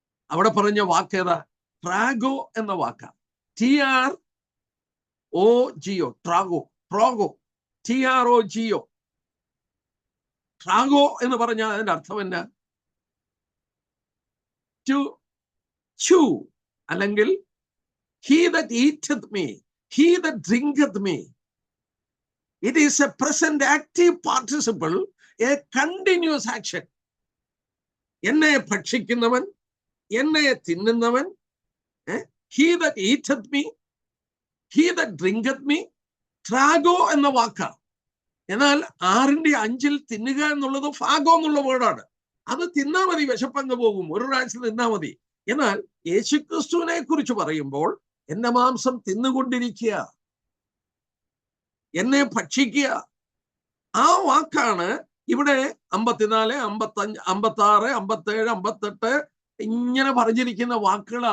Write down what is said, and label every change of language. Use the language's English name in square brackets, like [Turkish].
[Malayalam] അവിടെ പറഞ്ഞ വാക്ക് ഏതാ? ട്രാഗോ എന്ന വാക്കാണ്. TROGO. ട്രാഗോ. TROGO. ട്രാഗോ എന്ന് പറഞ്ഞാൽ അതിന്റെ അർത്ഥം എന്നാ? [English] to chew, [Malayalam] അല്ലെങ്കിൽ [English] he that eateth me, he that drinketh me. It is a present active participle, a continuous action. [Malayalam] എന്നെ ഭക്ഷിക്കുന്നവൻ, എന്നെ തിന്നുന്നവൻ, [English] he that eateth me, he that drinketh me. [Malayalam] ട്രാഗോ എന്ന വാക്കാണ്. എന്നാൽ 6:5 തിന്നുക എന്നുള്ളത് ഫാഗോ എന്നുള്ള വേർഡാണ്. അത് തിന്നാ മതി, വിശപ്പങ്ങ് പോകും, ഒരു പ്രാവശ്യം തിന്നാ മതി. എന്നാൽ യേശുക്രിസ്തുവിനെ കുറിച്ച് പറയുമ്പോൾ എന്റെ മാംസം തിന്നുകൊണ്ടിരിക്കുക, എന്നെ ഭക്ഷിക്കുക, ആ വാക്കാണ് ഇവിടെ 54, 55, 56, 57, 58 ഇങ്ങനെ പറഞ്ഞിരിക്കുന്ന വാക്കുകൾ.